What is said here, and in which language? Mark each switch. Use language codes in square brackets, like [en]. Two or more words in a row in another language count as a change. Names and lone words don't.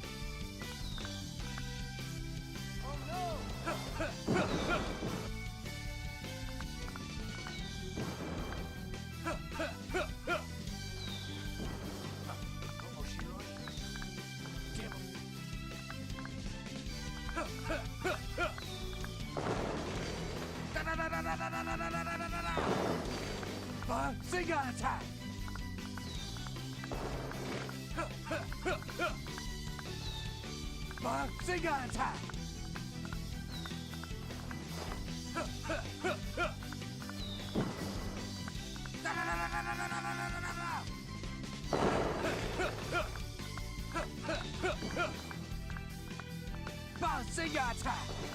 [en] Oh, no! Oh, she lost. Damn it. Da-da-da-da-da-da-da-da-da-da-da-da. Bazinga attack! Bazinga attack! Da-da-da-da-da-da-da-da-da-da-da. Bazinga attack!